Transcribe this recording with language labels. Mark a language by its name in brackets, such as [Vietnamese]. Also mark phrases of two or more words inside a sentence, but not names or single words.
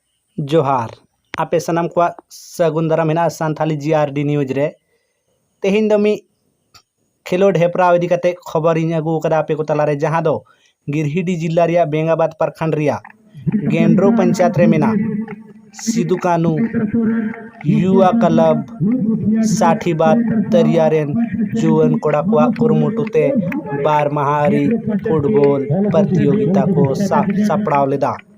[Santali] जोहार आपे सनम को सगुन दाराम हेना सानथाली जीआरडी न्यूज रे तेहिन दो मी खेलोड हेपराव इदी कते खबर इन अगु कदा आपे को तलारे जहां दो गिरहिडी जिल्ला रिया बेंगाबाद प्रखंड रिया गेंड्रो पंचायत रे मेना सिदु कानू युवा क्लब साठीबाद तरिया रेन जुवन कोड़ा को कुरुमुटुते बार महारी फुटबॉल प्रतियोगिता को सापड़ाव लेदा